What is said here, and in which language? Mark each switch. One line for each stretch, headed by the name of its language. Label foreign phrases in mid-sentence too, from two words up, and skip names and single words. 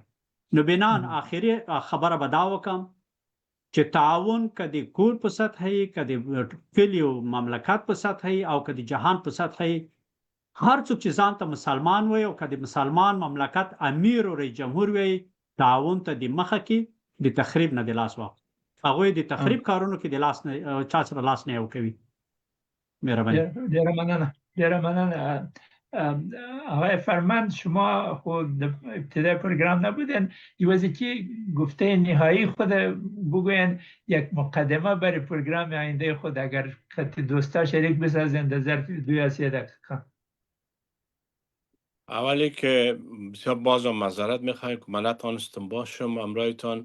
Pashto: نو بنان آخري خبره به دا وکم چې تعاون که د کور په سطح وي، که د کلي او مملکت په سطح وي، او که د جهان په سطح وي، هر څوک چې ځان ته مسلمان وي او که د مسلمان مملکت امیر او رئیس جمهور وي، تعاون ته د مخه کې د تخریب نه د لاس واخلي. هغوی د تخریب کارونو کې د لاس نه چا سره لاس نه یو کوي. مهرباني. ډیره مننه.
Persian: آقای فرمند، شما خود ابتدای پروگرام نبودن، یوازکی گفته نهایی خود بگوین، یک مقدمه برای پروگرام آینده خود اگر خط دوستا شریک بسازن در ظرف 2 یا 3 دقیقه. اولی که بسیار بازم معذرت میخوایم که من نتانستم باشم امرایتان.